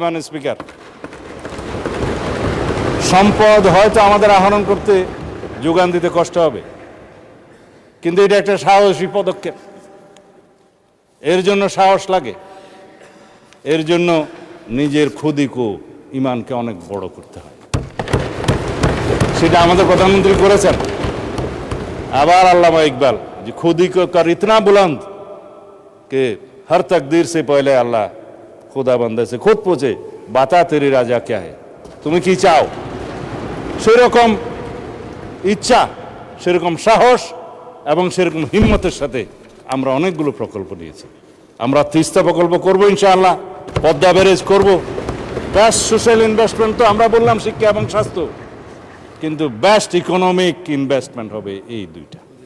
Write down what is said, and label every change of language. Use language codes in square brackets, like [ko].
[bn] মানে স্পিকার, সম্পদ হয়তো আমাদের আহরণ করতে, যোগান দিতে কষ্ট হবে, কিন্তু এটা একটা সাহসী পদক্ষেপ। এর জন্য সাহস লাগে, এর জন্য নিজের খুদিকো ইমানকে অনেক বড় করতে হয়। সেটা আমাদের প্রধানমন্ত্রী করেছেন। আবার আল্লামা ইকবাল যে [hi] খুদিকো কর ইতনা বুলন্দ কে हर तकदीर से पहले अल्लाह खुदा बंदे से खुद पूछे बता तेरी राजा क्या है, [bn] তুমি কি চাও। সেরকম ইচ্ছা, সেরকম সাহস এবং সেরকম হিম্মতের সাথে আমরা অনেকগুলো প্রকল্প নিয়েছি। আমরা তিস্তা প্রকল্প করবো ইনশাআল্লাহ, পদ্মা ব্যারেজ করবো। বেস্ট সোশ্যাল ইনভেস্টমেন্ট তো আমরা বললাম শিক্ষা এবং স্বাস্থ্য, কিন্তু বেস্ট ইকোনমিক ইনভেস্টমেন্ট হবে এই দুইটা।